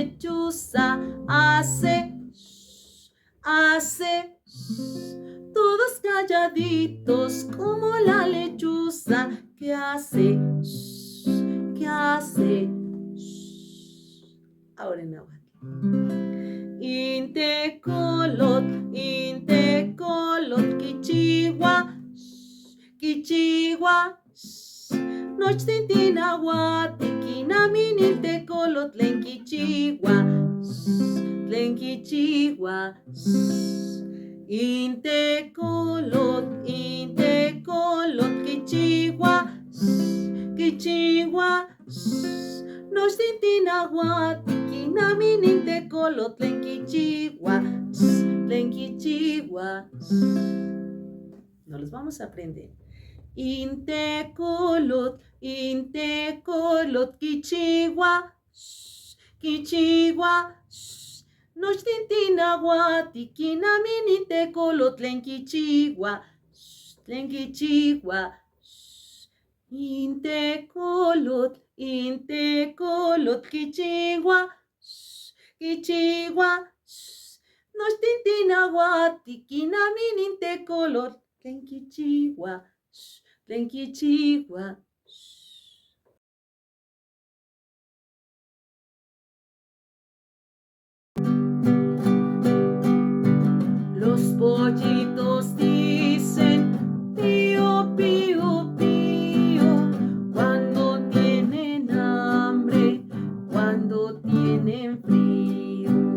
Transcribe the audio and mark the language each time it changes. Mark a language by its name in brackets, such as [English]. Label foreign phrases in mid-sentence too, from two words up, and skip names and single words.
[Spanish] hace, todos calladitos como la lechuza que hace, que hace. Ahora en náhuatl. [Nahuatl languages] Intecolot, quichigua, quichigua. Nochtintinahuati, kinamin intecolot, tlenquichigua, tlenquichigua. Intecolot, quichigua, quichigua. Nochtintinahuati, kinamin intecolot, tlenquichigua, tlenquichigua. [Spanish] No los vamos a aprender. [Nahuatl languages] Intecolot, quichigua, quichigua. Nochtintinahuati, kinamin intecolot, tlenquichigua, tlenquichigua. Intecolot, quichigua, quichigua. Nochtintinahuati, kinamin intecolot, tlenquichigua, tlenquichigua. [Spanish] Los pollitos dicen pío, pío, pío, cuando tienen hambre, cuando tienen frío.